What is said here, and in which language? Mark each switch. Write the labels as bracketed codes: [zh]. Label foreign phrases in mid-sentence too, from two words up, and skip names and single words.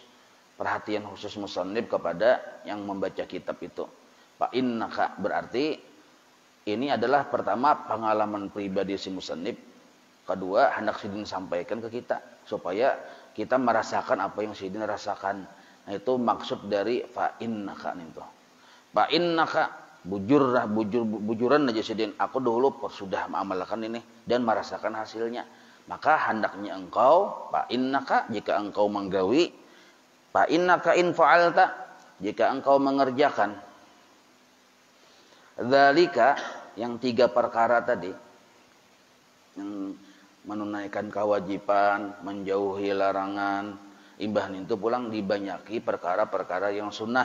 [id] Perhatian khusus musannif kepada yang membaca kitab itu. [ar] Fa innaka [id] berarti ini adalah pertama pengalaman pribadi si musannif. Kedua, hendak Sidin sampaikan ke kita supaya kita merasakan apa yang Sidin rasakan. Nah, itu maksud dari [ar] fa innaka [id] itu. [ar] Fa innaka, [bjn] bujuran aja Sidin, [id] aku dulu sudah mengamalkan ini dan merasakan hasilnya. Maka hendaknya engkau, [ar] fa innaka, [id] jika engkau menggawi, [ar] fa innaka in fa'alta, [id] jika engkau mengerjakan dzalika, yang 3 perkara tadi, yang menunaikan kewajiban, menjauhi larangan, [bjn] imbah itu pulang dibanyaki [id] perkara-perkara yang sunnah.